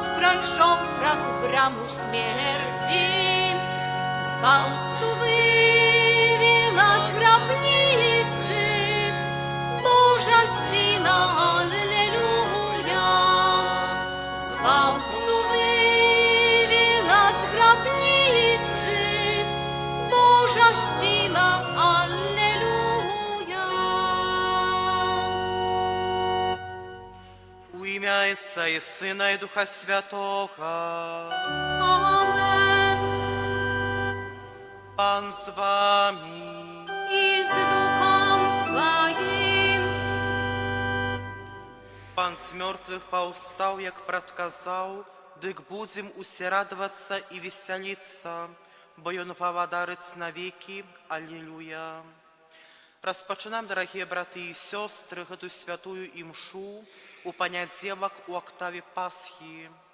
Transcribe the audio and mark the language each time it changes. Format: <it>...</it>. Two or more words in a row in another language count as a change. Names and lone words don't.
<be>прайшоў праз браму смерці, збаўцу вывела з грабніцы, Божа сіла, аллелуя, збаўцу вывела з грабніцы, Божа сіла, аллелуя.</be> <uk>У ім'я Отця і Сина, і Духа Святого. Amen. Пан з вами.</uk> <pl>I z duchem Twoim.</pl> <be>Пан з мертвых паўстаў, як прадказаў, дык будзем усе радавацца і весяліцца, бо Ён валадарыць навекі. Аллилуйя. Распачынаем, дарагія браты і сёстры, гэту святую імшу у панядзелак у актаве Пасхі.</be>